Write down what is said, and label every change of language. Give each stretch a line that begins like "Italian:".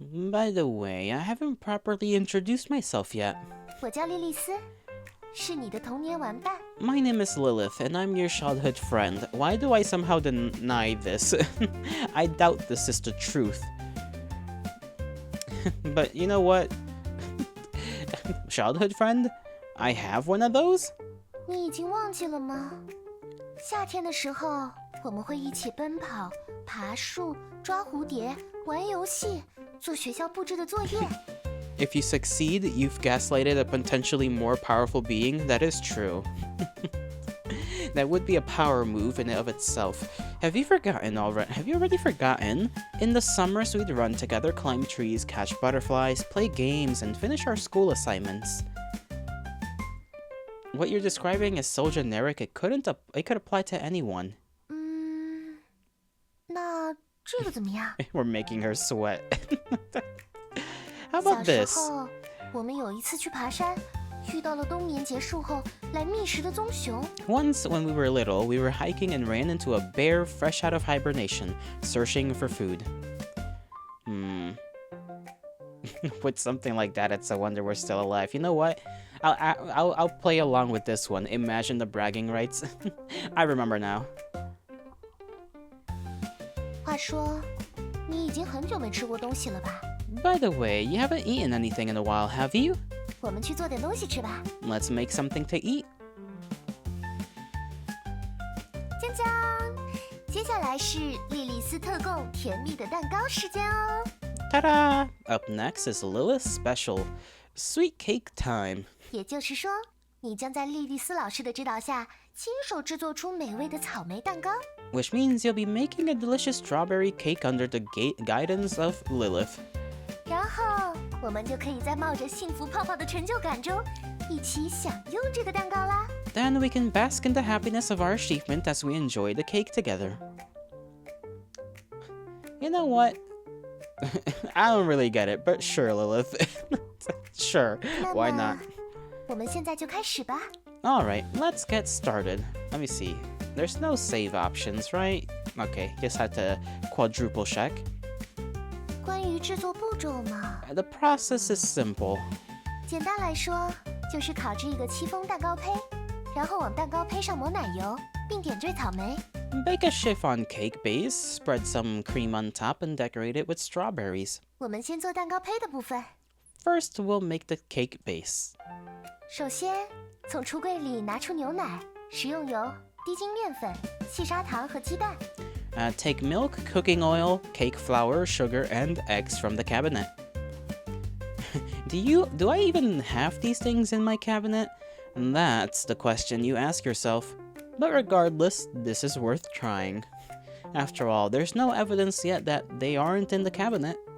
English: By the way, I haven't properly introduced myself yet.
Chinese: 我叫莉莉丝，是你的童年玩伴。
English: My name is Lilith, and I'm your childhood friend. Why do I somehow deny this? I doubt this is the truth. But you know what? Childhood friend? I have one of those?
Chinese: 你已经忘记了吗？夏天的时候，我们会一起奔跑、爬树、抓蝴蝶、玩游戏、做学校布置的作业。
English: If you succeed, you've gaslighted a potentially more powerful being. That is true. That would be a power move in and of itself. Have you already forgotten? In the summers, we'd run together, climb trees, catch butterflies, play games, and finish our school assignments. What you're describing is so generic, it could apply to anyone.
Chinese: 那这个怎么样？
English: We're making her sweat. How about this?
Chinese: 小时候，我们有一次去爬山，遇到了冬眠结束后来觅食的棕熊。
English: Once, when we were little, we were hiking and ran into a bear fresh out of hibernation, searching for food. With something like that, it's a wonder we're still alive. You know what? I'll play along with this one. Imagine the bragging rights. I remember now.
Chinese: 话说，你已经很久没吃过东西了吧？
English: By the way, you haven't eaten anything in a while, have you?
Chinese: 我们去做点东西吃吧。
English: Let's make something to eat.
Chinese: 江江，接下来是莉莉丝特供甜蜜的蛋糕时间哦。
English: Ta-da! Up next is Lilith's special, sweet cake time.
Chinese: 也就是说，你将在莉莉丝老师的指导下，亲手制作出美味的草莓蛋糕。
English: Which means you'll be making a delicious strawberry cake under the guidance of Lilith.
Chinese: 然后我们就可以在冒着幸福泡泡的成就感中，一起享用这个蛋糕啦。
English: Then we can bask in the happiness of our achievement as we enjoy the cake together. You know what? I don't really get it, but sure, Lilith. Sure, why not?
Chinese: 我们现在就开始吧。
English: Alright, let's get started. Let me see. There's no save options, right? Okay, just had to quadruple check.
Chinese: 关于制作步骤嘛，
English: The process is simple.
Chinese: 简单来说，就是烤制一个戚风蛋糕胚，然后往蛋糕胚上抹奶油，并点缀草莓。
English: Bake a chiffon cake base, spread some cream on top, and decorate it with strawberries.
Chinese: 我们先做蛋糕胚的部分。
English: First, we'll make the cake base.
Chinese: 首先，从橱柜里拿出牛奶、食用油、低筋面粉、细砂糖和鸡蛋。
English: Take milk, cooking oil, cake flour, sugar, and eggs from the cabinet. Do I even have these things in my cabinet? That's the question you ask yourself. But regardless, this is worth trying. After all, there's no evidence yet that they aren't in the cabinet.